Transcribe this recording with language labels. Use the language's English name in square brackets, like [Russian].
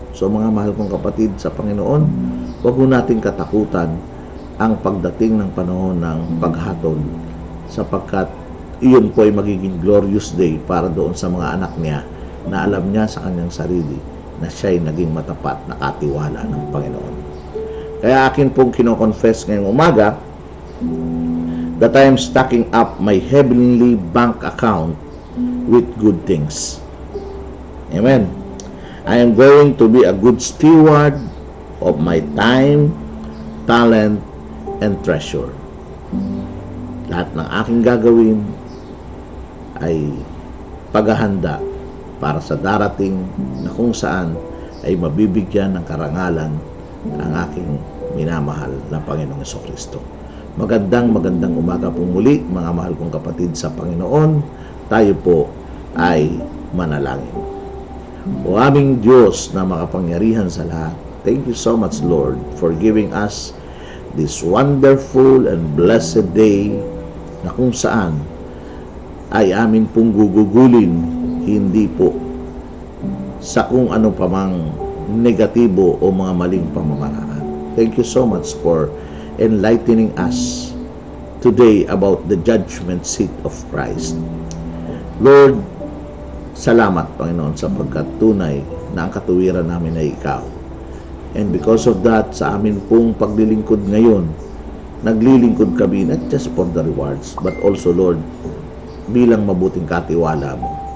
[Filipino] So mga mahal kong kapatid sa Panginoon, huwag mo nating katakutan ang pagdating ng panahon ng paghatol, sapagkat iyon po ay magiging [English] glorious day [Filipino] para doon sa mga anak niya na alam niya sa kanyang sarili na siya'y naging matapat na katiwala ng Panginoon. Kaya akin pong kino-confess ngayong umaga [English] that I am stacking up my heavenly bank account with good things. Amen. I am going to be a good steward of my time, talent, and treasure. [Filipino] Lahat ng aking gagawin ay paghahanda para sa darating na kung saan ay mabibigyan ng karangalan ang aking minamahal na Panginoong Jesucristo. Magandang umaga po muli, mga mahal kong kapatid sa Panginoon. Tayo po ay manalangin. O aming Diyos na makapangyarihan sa lahat, [English] thank you so much, Lord, for giving us this wonderful and blessed day [Filipino] na kung saan ay amin pong gugugulin, hindi po sa kung ano pa mang negatibo o mga maling pamamaraan. [English] Thank you so much for enlightening us today about the judgment seat of Christ. [Filipino] Lord, salamat, Panginoon, sapagkat tunay na ang katuwiran namin ay Ikaw. [English] And because of that, [Filipino] sa amin pong paglilingkod ngayon, naglilingkod kami [English] not just for the rewards, but also, Lord, [Filipino] bilang mabuting katiwala mo.